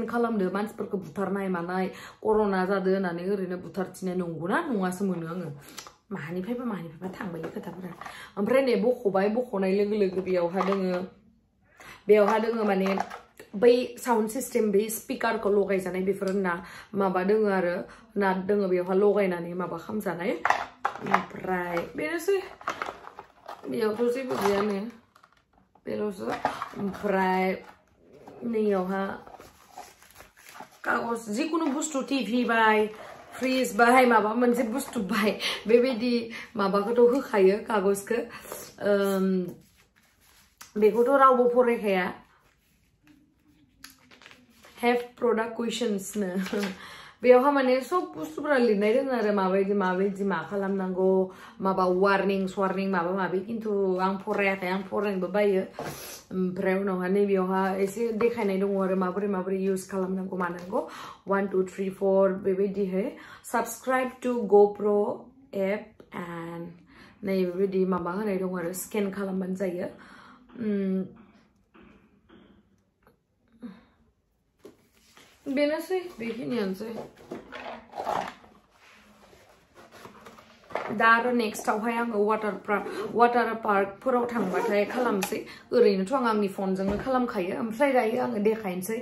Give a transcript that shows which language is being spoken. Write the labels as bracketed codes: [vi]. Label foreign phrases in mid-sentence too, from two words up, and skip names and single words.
[brx] खालामदो मानसिफोरखौ बुथारनाय मानाय कर'ना जादो होननानै ओरैनो बुथारथिनाय नंगौना नङासो मोनो आङो माहानिफ्रायबा थांबाय खोथाफोरा ओमफ्राय नै बख'नाय लोगो लोगो बेयावहा दोङो माने बै [en] sound system [brx] बे स्पिकारखौ लगायजानाय बेफोर माबा दोङो आरो नाट दोङो बेयावहा लगायनानै माबा खालामजानाय ओमफ्राय बेनोसै बेयावथ' जेबो गैयानो बेल'सो ओमफ्राय नैयावहा कागज जिखुनु बुस्थु टिभि बाय फ्रिज बाय माबा मोनसे बुस्थु बाय बेबायदि माबाखौथ' होखायो कागजखौ बेखौथ' रावबो फरायखाया [en] have product questions [brx] नो बेयावहा माने सब बुस्थुफोरा लिरनाय दङ आरो माबायदि मा खालामनांगौ माबा वार्निं माबा माबि किन्तु आं फरायाखै आं फरायनोबो बायो ओमफ्राय उनावहा नैबेयावहा एसे देखायनाय दङ आरो माबोरै इउज खालामनांगौ मानांगौ 1 2 3 4 बेबायदिहै [en] subscribe to GoPro app and [brx] नै बेबायदि माबा होनाय दङ आरो स्केन खालामबानो जायो बेनोसै बेखिनियानोसै दा आरो नेक्स्टआवहाय आङो वाटार पार्कफोराव थांबाथाय खालामसै ओरैनोथ' आं आंनि फनजोंनो खालामखायो ओमफ्राय दायो आङो देखायनोसै